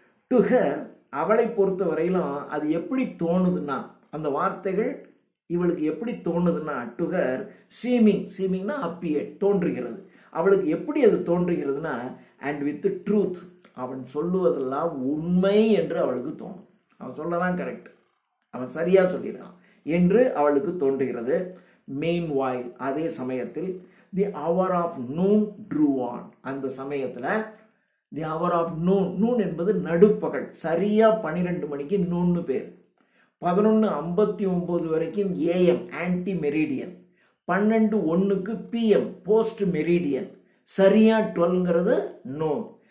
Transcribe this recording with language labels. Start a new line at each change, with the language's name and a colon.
English: to her
Tamil: அவளை பொறுத்த வரையிலும் அது எப்படி தோணுதுன்னா, அந்த வார்த்தைகள் இவளுக்கு எப்படி தோணுதுன்னா, டு ஹர் சீமிங்னா அப்பியர், தோன்றுகிறது. அவளுக்கு எப்படி அது தோன்றுகிறதுனா,
English: and with truth
Tamil: அவன் சொல்லுவதெல்லாம் உண்மை என்று அவளுக்கு தோணும். அவன் சொல்லதான் கரெக்ட், அவன் சரியா சொல்லிடுறான் என்று அவளுக்கு தோன்றுகிறது.
English: meanwhile
Tamil: அதே சமயத்தில்
English: the hour of noon drew on.
Tamil: அந்த சமயத்துல
English: the hour of noon
Tamil: என்பது நடுப்பகல். சரியா 12 மணிக்கு நூன்னு பேர். 11:59 வரைக்கும் AM anti meridian. 12:01க்கு PM post meridian. சரியா 12ங்கிறது நூன்.